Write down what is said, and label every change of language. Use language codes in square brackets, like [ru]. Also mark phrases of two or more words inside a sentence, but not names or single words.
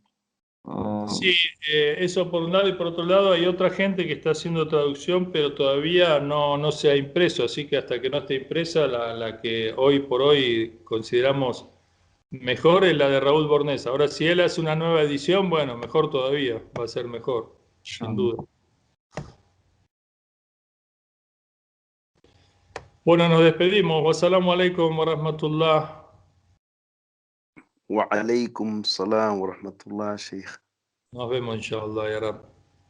[es] Sí, eso por un lado, y por otro lado hay otra gente que está haciendo traducción, pero todavía no se ha impreso, así que hasta que no esté impresa, la que hoy por hoy consideramos mejor es la de Raúl Bornés. Ahora, si él hace una nueva edición, bueno, mejor todavía, va a ser mejor, sin duda. Bueno, nos despedimos. [ar] والسلام عليكم ورحمة الله. وعليكم السلام ورحمة الله، شيخ. [es] Nos vemos, [ar] إن شاء الله، يا رب.